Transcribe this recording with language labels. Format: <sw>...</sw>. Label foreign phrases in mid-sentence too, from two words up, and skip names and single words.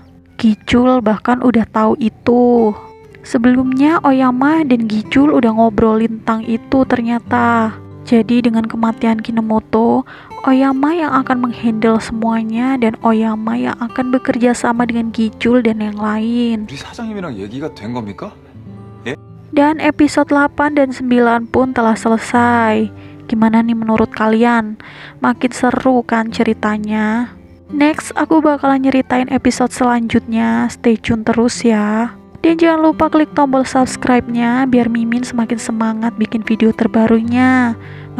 <id>Gicul bahkan udah tahu itu. Sebelumnya Oyama dan Gicul udah ngobrolin tentang itu ternyata. Jadi dengan kematian Kinomoto, Oyama yang akan menghandle semuanya dan Oyama yang akan bekerja sama dengan Gicul dan yang lain.</id> <ko>우리 사장님이랑 얘기가 된 겁니까?</ko> <id>Dan episode 8 dan 9 pun telah selesai. Gimana nih menurut kalian? Makin seru kan ceritanya? Next, aku bakalan nyeritain episode selanjutnya.</id> <en>Stay tune</en> <id>terus ya. Dan jangan lupa klik tombol subscribe-nya biar Mimin semakin semangat bikin video terbarunya.</id>